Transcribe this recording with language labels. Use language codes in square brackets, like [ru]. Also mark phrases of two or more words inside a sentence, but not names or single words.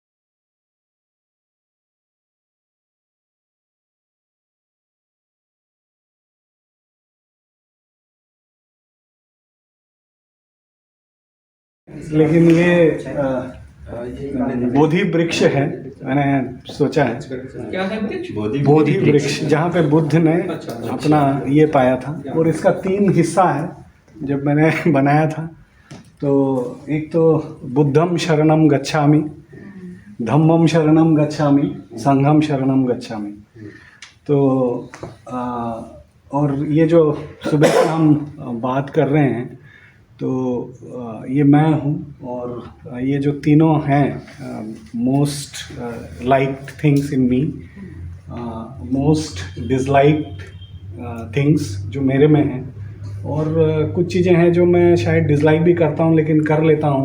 [hi] लेकिन ये बोधि वृक्ष है, मैंने सोचा है क्या है वृक्ष? बोधि वृक्ष, जहाँ पे बुद्ध ने अपना ये पाया था। और इसका 3 हिस्सा है जब मैंने बनाया था। तो एक तो [pi] बुद्धम शरणम गच्छामि, धम्मम शरणम गच्छामि, संघम शरणम गच्छामि। [hi] तो और ये जो सुबह से हम बात कर रहे हैं, तो ये मैं हूँ, और ये जो तीनों हैं [en] most liked things in me, most disliked things [hi] जो मेरे में हैं, और कुछ चीज़ें हैं जो मैं शायद डिसलाइक भी करता हूँ लेकिन कर लेता हूँ।